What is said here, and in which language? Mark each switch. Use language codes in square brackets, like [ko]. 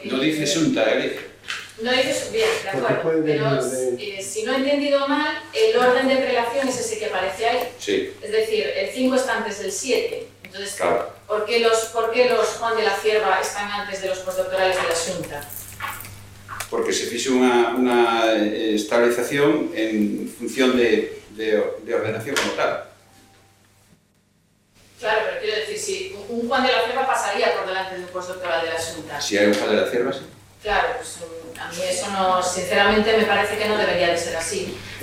[es] No dice Xunta, Galicia. No dices bien, de acuerdo, pero si no he entendido mal, el orden de prelación es ese que aparece ahí. Sí. Es decir, el 5 está antes del 7. Entonces, claro. ¿por qué los Juan de la Cierva están antes de los postdoctorales de la Xunta? [gl] Porque se fixe unha estabilización en función de ordenación como tal. [es] Claro, pero quiero decir, si un Juan de la Cierva pasaría por delante de un postdoctoral de la Xunta. [gl] Si hai un Juan de la Cierva, sí. [es] Claro, pues a mí eso no, sinceramente me parece que no debería de ser así.